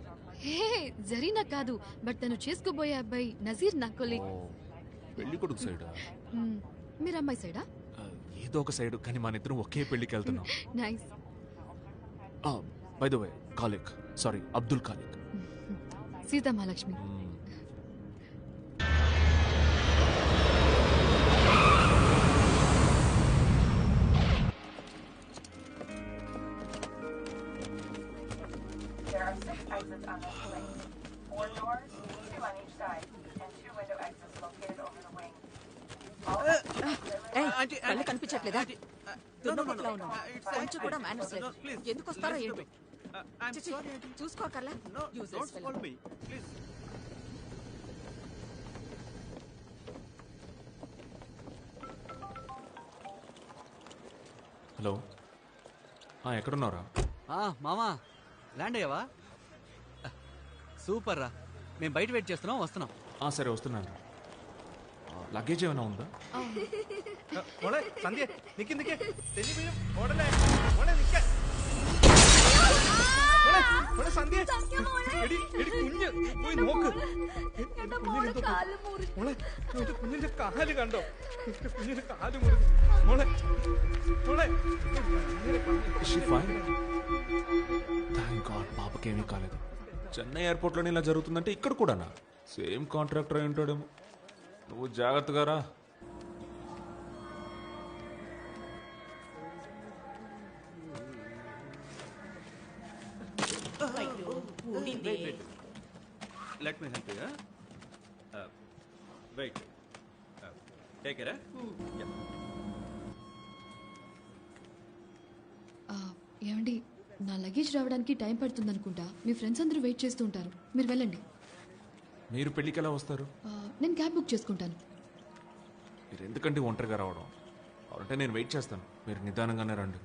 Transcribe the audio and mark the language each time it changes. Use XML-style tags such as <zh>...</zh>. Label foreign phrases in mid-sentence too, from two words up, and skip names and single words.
<te>హే జరీనా కాదు, బట్ తను చేసుకోబోయే అబ్బాయి నజీర్ నా కొలీగ్. పెళ్లి కొడుకు సైడా? మీరు అమ్మాయి సైడా? ఏదో ఒక సైడ్, కానీ మన ఇద్దరం ఒకే పెళ్లికి వెళ్తున్నాం. నైస్.</te> <en>by the way,</en> <te>కాలిక్, సారీ అబ్దుల్ కాలిక్. సీతామహాలక్ష్మి.</te> <en>There are 6 exits on this plane. 4 doors, 2 on each side, and 2 window exits located over the wing.</en> <te>కళ్ళు కనిపించట్లేదా? దున్నపోతులా ఉన్నావు. కొంచెం కూడా మేనర్స్ లేదు. ఎందుకు వస్తారో ఏంటో. చూసుకోకర్లా. హలో, ఎక్కడున్నారా? మామా ల్యాండ్ అయ్యావా? సూపర్ రా, మేము బయట వెయిట్ చేస్తున్నాం, వస్తున్నాం. సరే వస్తున్నాను. లగేజ్ ఏమైనా ఉందా?</te> <ml>മോളെ സന്ധ്യ നിക്ക് നിക്ക് തെന്നി വീഴും ഓടല്ലേ മോളെ നിക്ക മോളെ മോളെ സന്ധ്യ എടി എടി കുഞ്ഞ് പോയി നോക്ക് മോളെ എന്റെ കുഞ്ഞിന്റെ കാല് കണ്ടോ എന്റെ കുഞ്ഞിന്റെ കാല് മുറിഞ്ഞു മോളെ മോളെ</ml> <en>Thank God</en> <te>పాపకేమీ కాలేదు. చెన్నై ఎయిర్పోర్ట్లోనే ఇలా జరుగుతుందంటే ఇక్కడ కూడానా?</te> <en>same contractor</en> <te>అయి ఉంటాడేమో. నువ్వు జాగ్రత్తగా రా.</te> <en>Let me help you. Wait. Take it. Yeah.</en> <te>ఏమండి నా లగేజ్ రావడానికి టైం పడుతుంది అనుకుంటా. మీ ఫ్రెండ్స్ అందరూ వెయిట్ చేస్తూ ఉంటారు, మీరు వెళ్ళండి. మీరు పెళ్ళికి ఎలా వస్తారు? నేను</te> <en>cab book</en> <te>చేసుకుంటాను. మీరు ఎందుకంటే ఒంటరిగా రావడం? అంటే నేను వెయిట్ చేస్తాను, మీరు నిదానంగానే రండి.</te>